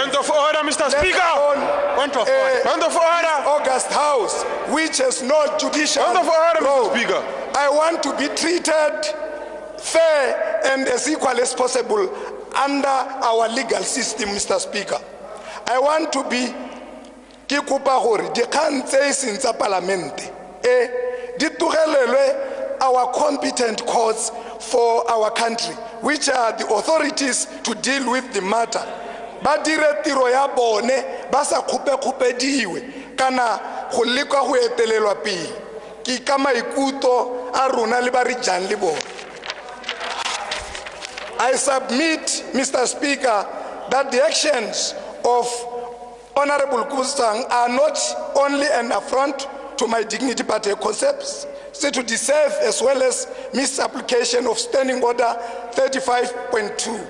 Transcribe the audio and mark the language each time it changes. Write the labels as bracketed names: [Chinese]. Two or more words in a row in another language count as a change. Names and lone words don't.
[English] Point of order, Mr. Speaker. Point of order. Point of order. August House, which has no judicial Point of order, Mr. Speaker. I want to be treated fair and as equal as possible under our legal system, Mr. Speaker. I want to be [Tswana] ke kopa gore dikgang tse seng tsa parlamente di tlogelelwe [English] our competent courts for our country, which are the authorities to deal with the matter. [Tswana] Ba dire tiro ya bone ba sa khupediwe kana go lekwa go etelelwa pele ke ka maikuto a rona le ba re jang le bone. [English] I submit, Mr. Speaker, that the actions of Honorable Kgobotswang are not only an affront to my dignity but a concept to deserve as well as misapplication of Standing Order 35.2